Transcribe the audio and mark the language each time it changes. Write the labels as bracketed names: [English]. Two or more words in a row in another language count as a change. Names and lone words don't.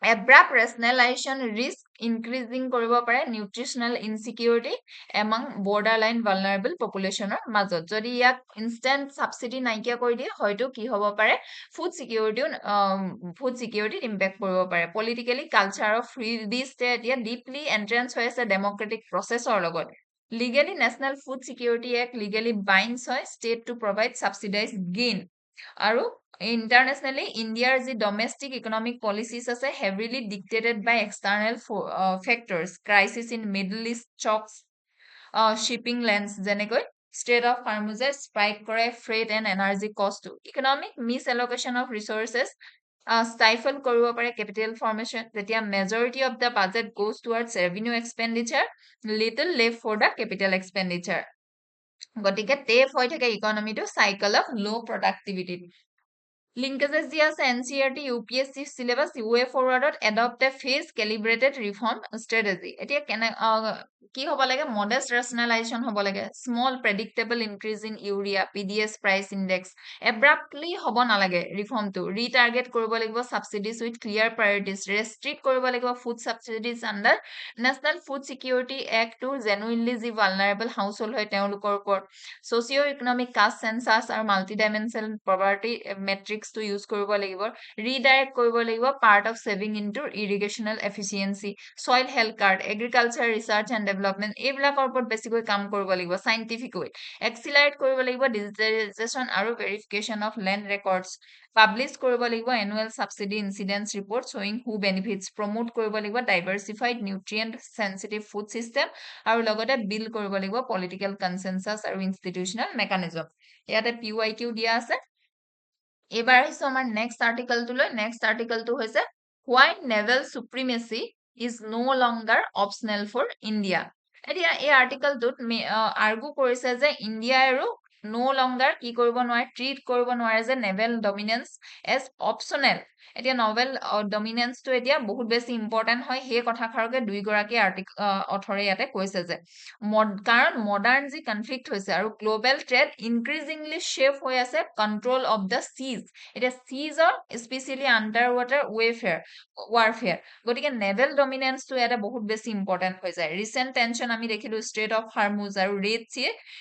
[English] abrupt rationalization risk increasing [Assamese] কৰিব পাৰে [English] nutritional insecurity among borderline vulnerable [Assamese] পপুলেশ্যনৰ মাজত যদি ইয়াক [English] instant subsidy [Assamese] নাইকিয়া কৰি দিয়ে হয়তো কি হ'ব পাৰে ফুড চিকিউৰিটিত ইম্পেক্ট কৰিব পাৰে [English] politically culture of free [Assamese] দিছে এতিয়া [English] deeply entrenched [Assamese] হৈ আছে ডেমক্ৰেটিক প্ৰচেছৰ লগত [English] Legally, National Food Security Act legally binds [Assamese] হয় [English] state to provide subsidized gain. আৰু internationally, India's the domestic economic policies আছে heavily dictated by external factors. Crisis in Middle East shocks shipping lanes যেনেকৈ Strait of Hormuz spike কৰে freight and energy cost to. Economic misallocation of resources stifle [Assamese] কৰিব পাৰে [English] capital formation যেতিয়া majority of the budget goes towards revenue expenditure little left for the capital expenditure [Assamese] গতিকে টেপ হৈ থাকে ইকনমিটো [English] cycle of low productivity linkages [Assamese] দিয়া আছে [English] NCERT UPSC syllabus way forwardত adopt a phase calibrated reform strategy এতিয়া [Assamese] কি হ'ব লাগে [English] modest rationalization [Assamese] হ'ব লাগে [English] small predictable increase in urea PDS price index abruptly [Assamese] হ'ব নালাগে ৰিফৰ্মটো ৰিটাৰ্গেট কৰিব লাগিব [English] subsidies with clear priorities restrict [Assamese] কৰিব লাগিব [English] food subsidies under National Food Security Act to genuinely যি vulnerable household [Assamese] হয় তেওঁলোকৰ ওপৰত [English] socio economic caste census আৰু multidimensional poverty metrics to use [Assamese] কৰিব লাগিব [English] redirect [Assamese] কৰিব লাগিব [English] part of saving into irrigational efficiency soil health card agriculture research and development [Assamese] এইবিলাকৰ ওপৰত বেছিকৈ কাম কৰিব লাগিব [English] scientific way accelerate [Assamese] কৰিব লাগিব [English] digitalization আৰু verification of land records publish [Assamese] কৰিব লাগিব [English] annual subsidy incidence report showing who benefits promote [Assamese] কৰিব লাগিব [English] diversified nutrient sensitive food system আৰু লগতে bill [Assamese] কৰিব লাগিব [English] political consensus আৰু institutional mechanism [Assamese] ইয়াতে PYQ দিয়া আছে এবাৰ আহিছো আমাৰ নেক্সট আৰ্টিকলটোলৈ নেক্সট আৰ্টিকলটো হৈছে [English] why naval supremacy is no longer optional for India [Assamese] এতিয়া এই আৰ্টিকলটোত আৰ্গু কৰিছে যে ইণ্ডিয়া আৰু [English] no longer [Assamese] কি কৰিব নোৱাৰে ট্ৰিট কৰিব নোৱাৰে যে [English] naval dominance as optional [Assamese] এতিয়া নভেল ডমিনেন্সটো এতিয়া বহুত বেছি ইম্পৰ্টেন্ট হয় সেই কথাষাৰকে দুইগৰাকী অথৰে ইয়াতে কৈছে যে কাৰণ মডাৰ্ণ যি কনফ্লিক্ট হৈছে আৰু [English] global trade increasingly shape [Assamese] হৈ আছে [English] control of the seas [Assamese] এতিয়া চিজৰ স্পেচিয়েলি [English] underwater warfare [Assamese] গতিকে নেভেল ডমিনেন্সটো ইয়াতে বহুত বেছি ইম্পৰ্টেন্ট হৈ যায় [English] recent tension [Assamese] আমি দেখিলো ষ্ট্ৰেট অফ হাৰমুজ আৰু ৰেড চিয়ে